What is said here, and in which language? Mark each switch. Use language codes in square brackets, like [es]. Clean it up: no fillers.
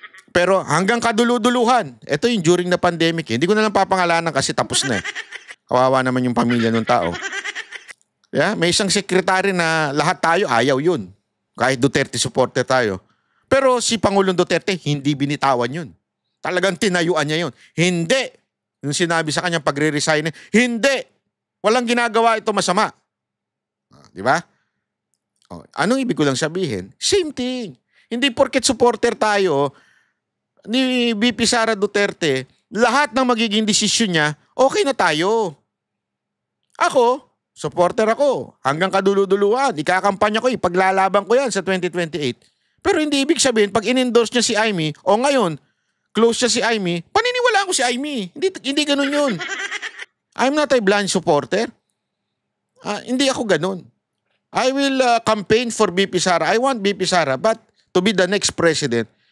[tl] Pero hanggang kaduluduluhan, ito yung [en] during the pandemic. [tl] Hindi ko na lang papangalanan kasi tapos na. Kawawa naman yung pamilya ng tao. Yeah? May isang sekretary na lahat tayo ayaw yun. Kahit Duterte supporter tayo. Pero si Pangulong Duterte, hindi binitawan yun. Talagang tinayuan niya yun. Hindi. Yung sinabi sa kanya pagre-resign, hindi. Walang ginagawa ito masama. Di ba? Anong ibig ko lang sabihin? Same thing. Hindi porket supporter tayo ni BP Sara Duterte, lahat ng magiging desisyon niya, okay na tayo. Ako, supporter ako. Hanggang kaduluduluhan. Ikakampanya ko, ipaglalaban ko yan sa 2028. Pero hindi ibig sabihin, pag in-endorse niya si Amy, o ngayon, close siya si Amy, paniniwalaan ko si Amy. Hindi ganun yun. [en] I'm not a blind supporter. [tl] Hindi ako ganun. [en] I will campaign for BP Sara. I want BP Sara, but to be the next president.